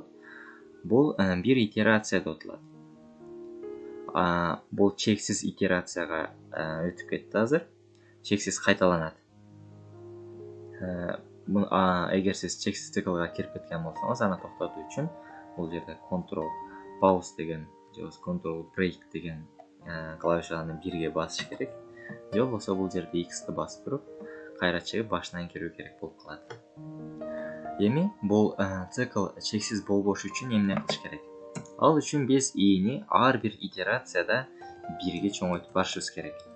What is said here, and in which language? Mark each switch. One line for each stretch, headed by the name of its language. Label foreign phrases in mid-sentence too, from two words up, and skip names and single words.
Kyrgyz: Бул бир итерация деп аталат. Бул чексиз итерацияга өтүп кетти азыр. Чексиз кайталанат. Эгер сиз чексиз циклга кирип кеткен болсоңуз, аны токтотуу үчүн бул жерде
English: control pause
Kyrgyz: деген же болбосо
English: control break
Kyrgyz: деген клавишаны бирге басыш керек. Же болбосо бул жерде X'ти басып туруп, кайра чыгып башынан кирүү керек болуп калат. Эми бул цикл чексиз болбош үчүн эмне кылыш керек? Ал үчүн биз i'ни ар бир итерацияда бирге чоңойтуп барышыбыз керек.